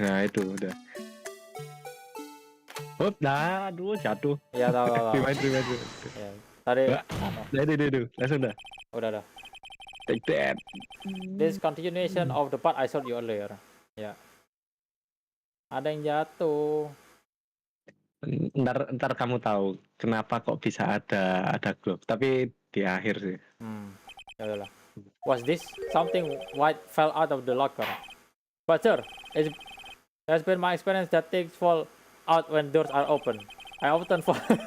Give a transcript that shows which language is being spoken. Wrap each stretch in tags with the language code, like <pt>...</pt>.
<id>Nah itu udah. Aduh jatuh. Iya tahu.</id> <en>Rewind.</en> <id>Ya, tadi. Langsung dah. Udah.</id> <en>Take that. This continuation of the part I showed you earlier.</en> <id>Ya. Ada yang jatuh. Ntar kamu tahu kenapa kok bisa ada glove. Tapi di akhir sih. Ya udahlah.</id> <en>Was this something white fell out of the locker? But sir, it has been my experience that things fall out when doors are open. I often fall.</en>